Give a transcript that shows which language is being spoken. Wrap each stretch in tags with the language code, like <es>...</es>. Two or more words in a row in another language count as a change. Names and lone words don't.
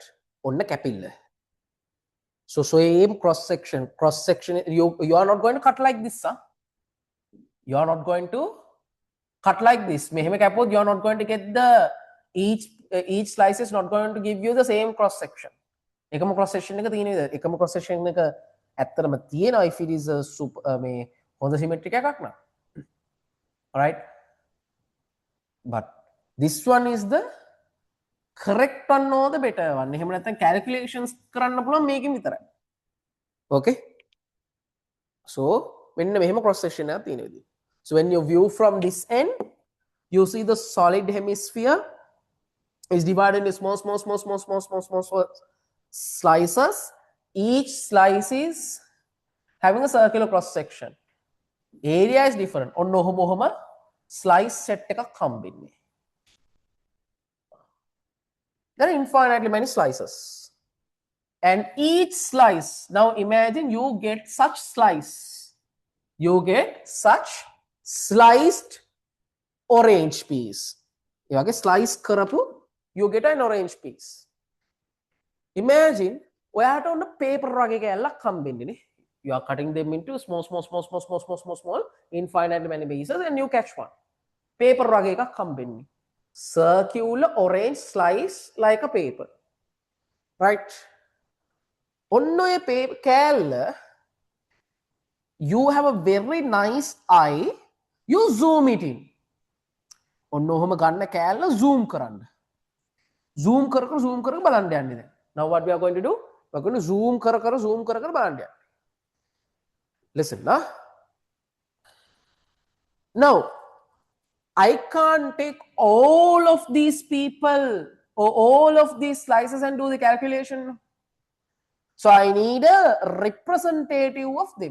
<si>ඔන්න කැපිල්ල.</si> <en>So same cross section, you are not going to cut like this, huh? You are not going to cut like this.</en> <si>මෙහෙම කැපුවොත්</si> <en>you are not going to get the each slice is not going to give you the same cross section.</en> <si>එකම</si> <en>cross section</en> <si>එක තියෙන විදිහ. එකම</si> <en>cross section</en> <si>එක ඇත්තටම තියෙනවා</si> <en>if it is a</en> <si>මේ හොඳ symmetric එකක් නම්.</si> <en>Alright? But this one is the correct one or the better one.</en> <si>එහෙම නැත්නම් calculations කරන්න පුළුවන් මේකෙන් විතරයි. Okay? So මෙන්න මෙහෙම</si> <en>cross section</en> <si>එකක් තියෙන විදිහ.</si> <en>So when you view from this end, you see the solid hemisphere is divided into small slices. Each slice is having a circular cross section. Area is different.</en> <si>ඔන්න ඔහොම</si> <en>slice set</en> <si>එකක් හම්බෙන්නේ.</si> <en>There are infinitely many slices. And each slice, now imagine you get such slice. You get such sliced orange piece. You get slice karapu, you get an orange piece.</en> <si>Imagine ඔයාට ඔන්න paper වගේ කැල්ලක් හම්බෙන්නේ.</si> <en>You are cutting them into small, infinitely many pieces and you catch one.</en> <si>Paper වගේ එකක් හම්බෙන්නේ.</si> <en>Circular orange slice like a paper. Right?</en> <si>ඔන්න ඔය කැල්ල,</si> <en>you have a very nice eye, you zoom it in.</en> <si>ඔන්න ඔහොම ගන්න කැල්ල zoom කරන්න. Zoom කර බලන්න යන්නේ දැන්.</si> <en>Now what we are going to do? We are going to zoom</en> <si>කර බලන්න යන්නේ.</si> <en>Listen, nah? Now, I can't take all of these people or all of these slices and do the calculation. So I need a representative of them.</en>